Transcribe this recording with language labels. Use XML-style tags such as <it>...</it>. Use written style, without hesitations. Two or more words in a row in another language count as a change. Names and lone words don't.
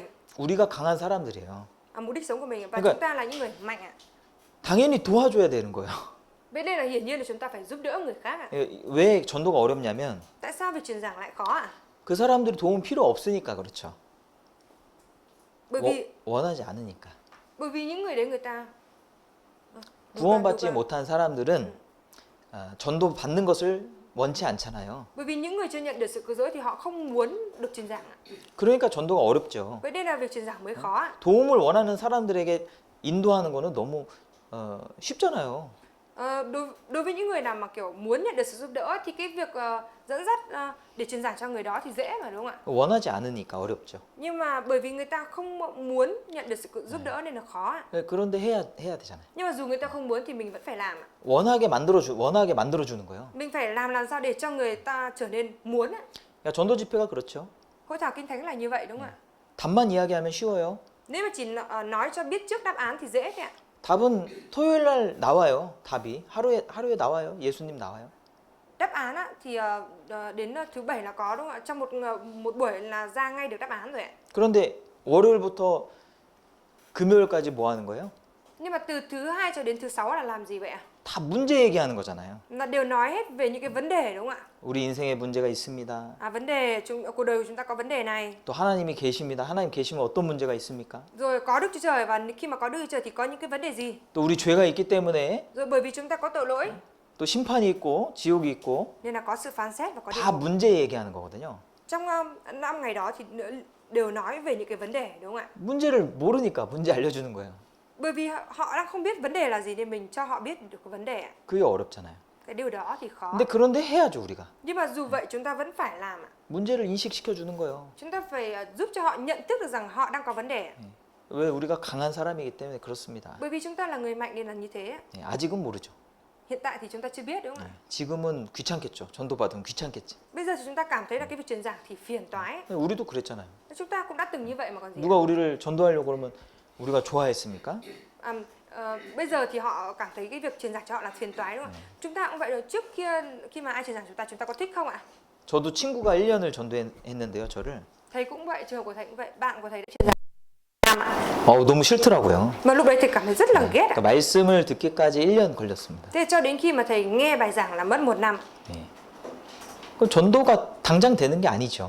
<ko>우리가 강한 사람들이에요.</ko> <vi>mục đích sống của mình, và</vi> <ko>그러니까-</ko> <vi>chúng ta là những người mạnh ạ.</vi> <ko>당연히 도와줘야 되는 거예요.</ko> <vi>Vậy nên là hiển nhiên là chúng ta phải giúp đỡ người khác ạ.</vi> <ko>왜 전도가 어렵냐면</ko> <vi>Tại sao việc truyền giảng lại khó ạ?</vi> <ko>그 사람들이 도움 필요 없으니까 그렇죠.</ko> <vi>Bởi</vi> <ko>원하지 않으니까.</ko> <vi>vì những người đấy người ta</vi> <ko>구원받지 못한 사람들은 전도 받는 것을 원치 않잖아요.</ko> <vi>Bởi vì những người chưa nhận được sự cứu rỗi thì họ không muốn được truyền giảng ạ.</vi> <ko>그러니까 전도가 어렵죠.</ko> <vi>Vậy nên là việc truyền giảng mới khó ạ.</vi> <ko>도움을 원하는 사람들에게 인도하는 거는 너무 쉽잖아요.</ko> <vi>Đối với những người nào mà kiểu muốn nhận được sự giúp đỡ thì cái việc dẫn dắt để truyền giảng cho người đó thì dễ mà đúng không ạ?</vi> <ko>원하지 않으니까 어렵죠.</ko> <vi>Nhưng mà bởi vì người ta không muốn nhận được sự giúp đỡ nên là khó ạ.</vi> <ko>그런데 해야 되잖아요.</ko> <vi>Nhưng mà dù người ta không muốn thì mình vẫn phải làm ạ.</vi> <ko>원하게 만들어 주는 거예요.</ko> <vi>Mình phải làm sao để cho người ta trở nên muốn ạ.</vi> <ko>그러니까 전도 집회가 그렇죠.</ko> <vi>Hội thảo kinh thánh là như vậy đúng không ạ?</vi> <ko>답만 이야기하면 쉬워요.</ko> <vi>Nếu mà chỉ nói cho biết trước đáp án thì dễ thế ạ.</vi> <ko>답은 토요일 날 나와요. 답이 하루에 나와요. 예수님 나와요.</ko> <vi>Đáp án á, thì đến thứ bảy là có đúng không ạ? Trong một buổi là ra ngay được đáp án rồi ạ.</vi> <ko>그런데 월요일부터 금요일까지 뭐 하는 거예요?</ko> <vi>Nhưng mà từ thứ hai cho đến thứ sáu là làm gì vậy ạ?</vi> <ko>다 문제 얘기하는 거잖아요.</ko> <vi>Là đều nói hết về những cái vấn đề đúng không ạ?</vi> <ko>우리 인생에 문제가 있습니다.</ko> <vi>Vấn đề cuộc đời của chúng ta có vấn đề này.</vi> <ko>또 하나님이 계십니다. 하나님 계시면 어떤 문제가 있습니까?</ko> <vi>Rồi có Đức Chúa Trời, và khi mà có Đức Chúa Trời thì có những cái vấn đề gì?</vi> <ko>또 우리 죄가 있기 때문에</ko> <vi>Rồi bởi vì chúng ta có tội lỗi</vi> <ko>또 심판이 있고 지옥이 있고</ko> <vi>nên là có sự phán xét và có địa</vi> <ko>다</ko> <vi>ngục.</vi> <ko>문제 얘기하는 거거든요.</ko> <vi>Trong 5 ngày đó thì đều nói về những cái vấn đề đúng không ạ?</vi> <ko>문제를 모르니까 문제 알려주는 거예요.</ko> <vi>Bởi vì họ đang không biết vấn đề là gì nên mình cho họ biết được cái vấn đề ạ.</vi> <ko>그게 어렵잖아요.</ko> <vi>Cái điều đó thì khó.</vi> <ko>근데 그런데 해야죠 우리가.</ko> <vi>Nhưng mà dù vậy chúng ta vẫn phải làm ạ.</vi> <ko>문제를 인식시켜 주는 거예요.</ko> <vi>Chúng ta phải giúp cho họ nhận thức được rằng họ đang có vấn đề.</vi> <ko>왜 우리가 강한 사람이기 때문에 그렇습니다.</ko> <vi>Bởi vì chúng ta là người mạnh nên là như thế.</vi> <ko>아직은 모르죠.</ko> <vi>Hiện tại thì chúng ta chưa biết đúng không ạ?</vi> <ko>지금은 귀찮겠죠. 전도 받으면 귀찮겠지.</ko> <vi>Bây giờ thì chúng ta cảm thấy là cái việc truyền giảng thì phiền toái.</vi> <ko>우리도 그랬잖아요.</ko> <vi>Chúng ta cũng đã từng như vậy mà còn gì.</vi> <ko>누가 우리를 전도하려고 그러면 우리가 좋아했습니까?</ko> <vi>Bây giờ thì họ cảm thấy cái việc truyền giảng cho họ là phiền toái đúng không ạ? Chúng ta cũng vậy rồi, trước kia khi mà ai truyền giảng chúng ta có thích không ạ?</vi> <ko>저도 친구가 1년을 전도했는데요, 저를.</ko> <vi>Thầy cũng vậy, trường hợp của thầy cũng vậy, bạn của thầy đã truyền giảng 1 năm ạ.</vi> <ko>너무 싫더라고요.</ko> <vi>Mà lúc đấy thầy cảm thấy rất là ghét ạ.</vi> <ko>그러니까 말씀을 듣기까지 1년 걸렸습니다.</ko> <vi>Thế cho đến khi mà thầy nghe bài giảng là mất 1 năm.</vi> <ko>예. 그 전도가 당장 되는 게 아니죠.</ko>